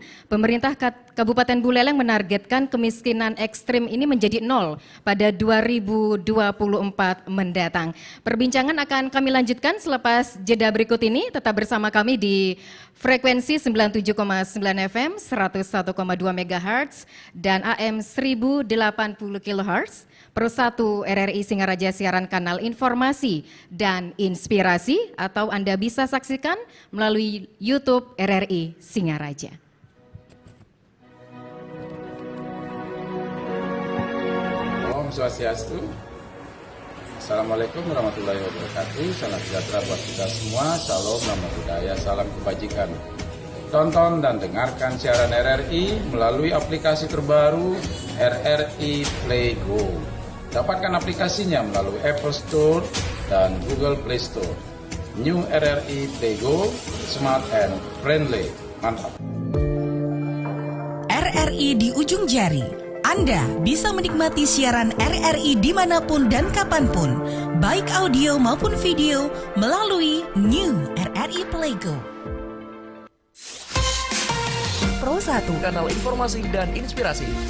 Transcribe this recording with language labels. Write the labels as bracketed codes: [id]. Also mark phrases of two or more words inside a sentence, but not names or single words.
[id] Pemerintah Kabupaten Buleleng menargetkan kemiskinan ekstrim ini menjadi 0 pada 2024 mendatang. Perbincangan akan kami lanjutkan selepas jeda berikut ini. Tetap bersama kami di frekuensi 97,9 FM, 101,2 MHz, dan AM 1080 kHz. Pro 1 RRI Singaraja siaran kanal informasi dan inspirasi, atau Anda bisa saksikan melalui YouTube RRI Singaraja. Om Swastiastu. [ar] السلام عليكم ورحمة الله وبركاته. [id] Salam sejahtera buat kita semua. Shalom, nama budaya, salam kebajikan. Tonton dan dengarkan siaran RRI melalui aplikasi terbaru RRI Play Go. Dapatkan aplikasinya melalui Apple Store dan Google Play Store. [en] New RRI Play Go, smart and friendly. [id] Mantap. RRI di ujung jari. Anda bisa menikmati siaran RRI dimanapun dan kapanpun, baik audio maupun video, melalui New RRI Play Go. Pro 1, kanal informasi dan inspirasi.